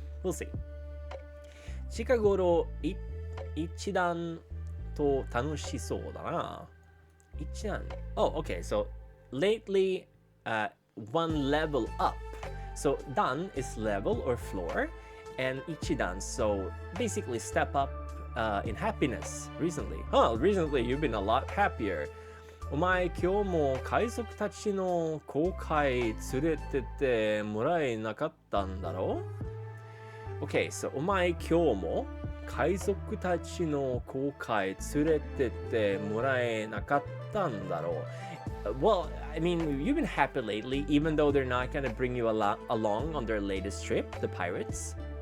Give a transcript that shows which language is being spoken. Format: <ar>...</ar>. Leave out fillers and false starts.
<en>We'll see.</en> <ja>Chikagoro ichidan to tanoshisou da na. Ichidan.</ja> <en>Oh, okay. So lately, one level up. So dan is level or floor, and ichidan, so basically step up in happiness recently. Recently you've been a lot happier.</en> <ja>お前今日も海賊たちの航海連れてってもらえなかったんだろう? Okay, so お前今日も海賊たちの航海連れてってもらえなかったんだろう。</ja> <en>Well, I mean, you've been happy lately, even though they're not gonna bring you along on their latest trip, the pirates.</en>